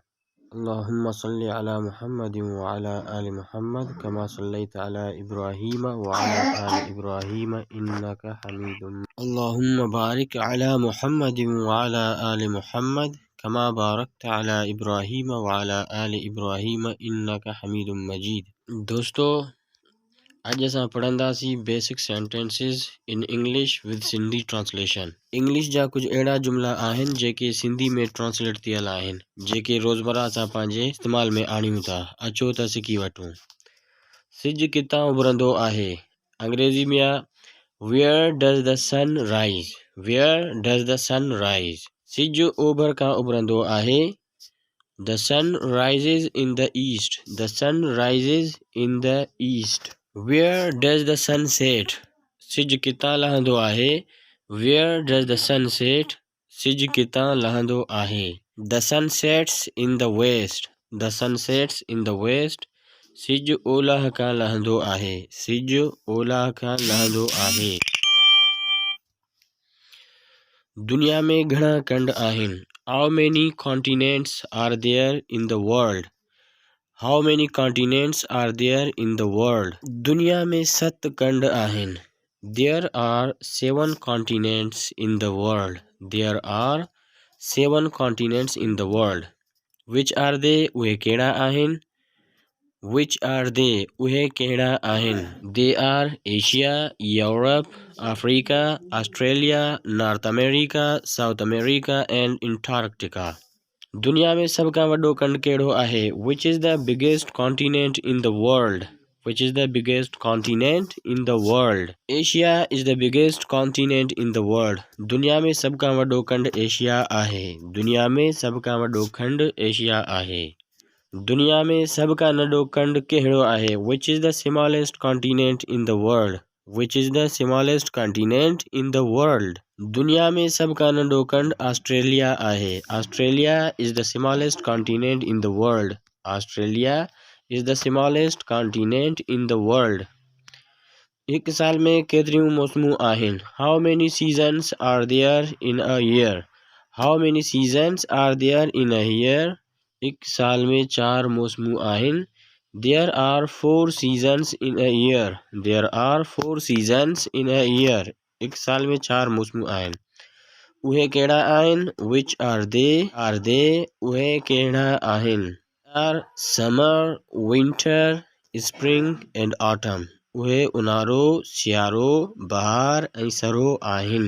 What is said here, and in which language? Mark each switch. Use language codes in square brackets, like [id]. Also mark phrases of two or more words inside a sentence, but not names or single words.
[ar] اللهم صل على محمد وعلى آل محمد كما صليت على إبراهيم وعلى آل إبراهيم إنك حميد. اللهم بارك على محمد وعلى آل محمد كما باركت على إبراهيم وعلى آل إبراهيم إنك حميد مجيد. [sd] दोस्तों अॼु असां पढ़ंदासीं [en] basic sentences in English with Sindhi translation. [sd] इंग्लिश जा कुछ अहिड़ा जुमला आहिनि जेके सिंधी में ट्रांसलेट थियल आहिनि, जेके रोज़मर्रा असां पंहिंजे इस्तेमाल में आणियूं था। अचो त सिखी वठूं। सिज कितां उभरंदो आहे, अंग्रेज़ी में आहे [en] Where does the sun rise? Where does the sun rise? [sd] सिज ओभर खां उभरंदो आहे। [en] The sun rises in the east. The sun rises in the east. Where does the sun set? [sd] सिज कितां लहंदो आहे। [en] Where does the sun set? [sd] सिज कितां लहंदो आहे। [en] The sun sets in the west. The sun sets in the west. [sd] सिज ओलह खां लहंदो आहे। सिज ओलह खां लहंदो आहे। दुनिया में घणा खंड आहिनि। [en] How many continents are there in the world? How many continents are there in the world? [sd] दुनिया में 7 खंड आहिनि। [en] There are 7 continents in the world. There are 7 continents in the world. Which are they? [sd] उहे कहिड़ा आहिनि? [en] Which are they? [sd] उहे कहिड़ा आहिनि? [en] They are Asia, Europe, Africa, Australia, North America, South America and Antarctica. [sd] दुनिया में सब खां वॾो खंड कहिड़ो आहे? [en] Which is the biggest continent in the world? Which is the biggest continent in the world? Asia is the biggest continent in the world. [sd] दुनिया में सब खां वॾो खंड एशिया आहे। दुनिया में सब खां वॾो खंड एशिया आहे। दुनिया में सब का नंढो खंड कहिड़ो आहे? [en] Which is the smallest continent in the world? Which is the smallest continent in the world? [sd] दुनिया में सब का नंढो खंड ऑस्ट्रेलिया आहे। [en] Australia is the smallest continent in the world. Australia is the smallest continent in the world. [sd] एक साल में केतिरियूं मौसमूं आहिनि? [en] How many seasons are there in a year? How many seasons are there in a year? [sd] एक साल में 4 मौसमूं आहिनि। [en] There are 4 seasons in a year. There are 4 seasons in a year. [sd] एक साल में 4 मौसमूं आहिनि। उहे कहिड़ा आहिनि? [en] Which are they? Are they? [sd] उहे कहिड़ा आहिनि? [en] Are summer, winter, spring and autumn. [sd] उहे उन्हारो, सियारो, बहार ऐं सरो आहिनि।